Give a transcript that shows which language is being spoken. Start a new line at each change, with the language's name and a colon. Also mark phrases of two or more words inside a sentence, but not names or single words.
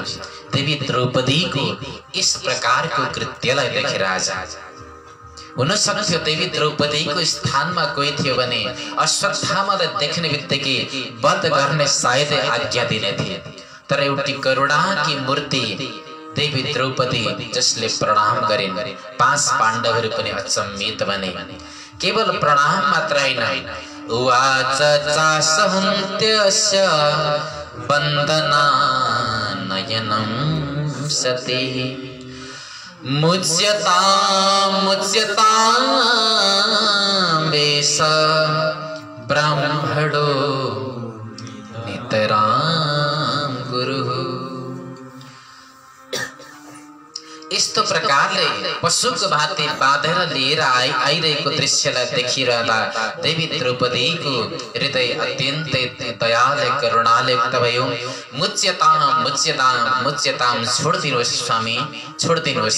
Nepali: देवी द्रौपदीको इस प्रकारको कृत्यलाई देखेर आज हुन सक्थ्यो देवी द्रौपदीको स्थानमा कोही थियो भने अश्वत्थामालाई देख्ने बित्तिकै वध गर्ने सायदै आज्ञा दिने थिए। तर एउटी करुणाकी मूर्ति देवी द्रौपदी जसले प्रणाम गरिन्, 5 पाण्डवहरू पनि अचम्मित बने। केवल प्रणाम मात्र होइन,
Sanskrit: उवाच चासहन्त्यस्य वन्दनानयनं सति मुच्यतां वेश ब्राह्मणो नितरां गुरुः।
Nepali: यस्तो प्रकारले पशुको भाती बाँधेर लिएर आइरहेको दृश्यलाई देखिरहँदा देवी द्रौपदीको हृदय अत्यन्तै दयाले करुणाले युक्त भयो। मुच्यतां छोडिदिनुहोस् स्वामी, छोडिदिनुहोस्।